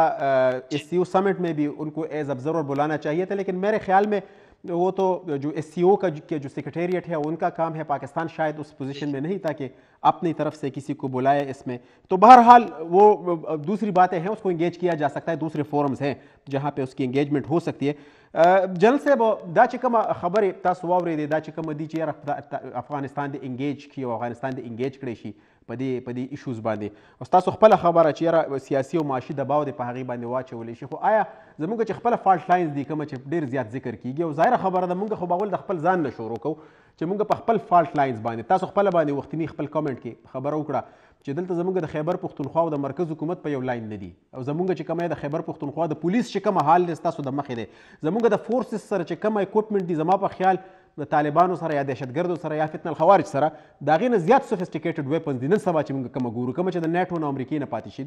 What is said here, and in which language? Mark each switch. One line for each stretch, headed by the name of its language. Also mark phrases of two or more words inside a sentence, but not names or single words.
Urdu: اس سی او سمٹ میں بھی ان کو
English: as observer
Urdu: بلانا چاہیے تھا, لیکن میرے خیال میں وہ تو جو ایس سی او کا جو سیکریٹریٹ ہے ان کا کام ہے. پاکستان شاید اس پوزیشن میں نہیں تھا کہ اپنی طرف سے کسی کو بلائے اس میں. تو بہرحال وہ دوسری باتیں ہیں, اس کو انگیج کیا جا سکتا ہے, دوسرے فورمز ہیں جہاں پہ اس کی انگیجمنٹ ہو سکتی ہے.
Pashto: جنرل صاحب دا چې کومه خبرې تاسو واورېدې دا چې کومه دي چې یاره افغانستان دې انګیج کړي او افغانستان دې انګیج کړی شي په دې ایشوز باندې, او ستاسو خپله خبره چې یاره سیاسي او معاشي دباو دې په هغې باندې واچولی شي, خو آیا زموږ چې خپله
English: fault lines
Pashto: دي کومه چې ډېر زیات ذکر کېږي, او ظاهره خبره ده موږ خو به اول د خپل ځان نه شروع کوو چې موږ په خپل
English: fault lines
Pashto: باندې تاسو خپله باندې وختني خپل کامنټ کې خبره وکړه چې دلته زموږ د خیبر پښتونخوا او د مرکز حکومت په یو لاین نه دي, او زموږ چې کومه د خیبر پښتونخوا د پولیس چې کومه حال دی ستاسو د مخې دی, زموږ د فورسز سره چې کومه اکوپمنټ دي زما په خیال د طالبانو سره یا دهشتګردو سره یا فتنه الخوارج سره د هغې نه زیات
English: sophisticated weapons
Pashto: دي نن سبا چې موږ کومه ګورو, کومه چې د نیټو نه امریکې نه پاتې شي دي.